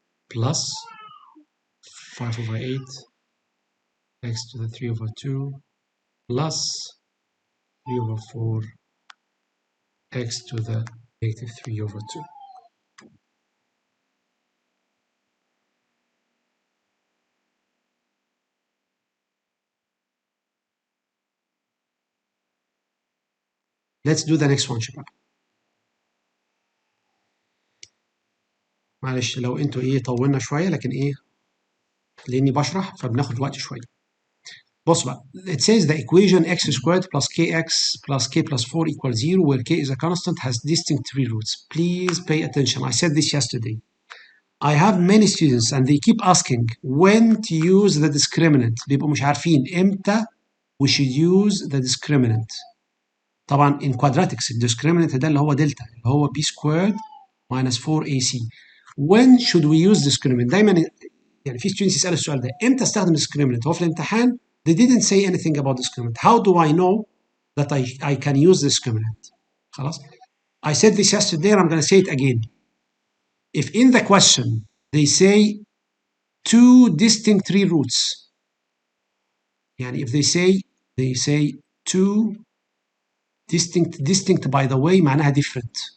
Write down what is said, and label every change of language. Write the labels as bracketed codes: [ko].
[en] Plus 5 over 8 x to the 3/2 plus 3/4 x to the -3/2. Let's do the next one شباب. [ar] معلش لو انتوا ايه طولنا شويه، لكن ايه لاني بشرح فبناخد وقت شويه. [en] بص بقى، it says the equation x squared plus kx plus k plus 4 equals 0 where k is a constant has distinct three roots. Please pay attention. I said this yesterday. I have many students and they keep asking when to use the discriminant. [ar] بيبقوا مش عارفين امتى [en] we should use the discriminant. طبعا in quadratics الدiscriminant ده [ar] اللي هو دلتا، اللي هو [en] b squared minus 4ac. When should we use discriminant؟ [ar] دايما يعني في [en] students [ar] يسأل السؤال ده، امتى استخدم [en] discriminant؟ [ar] هو في الامتحان [en] they didn't say anything about discriminant. How do I know that I can use discriminant؟ خلاص؟ I said this yesterday and I'm going to say it again. If in the question they say two distinct three roots, يعني if they say two distinct by the way معناها different.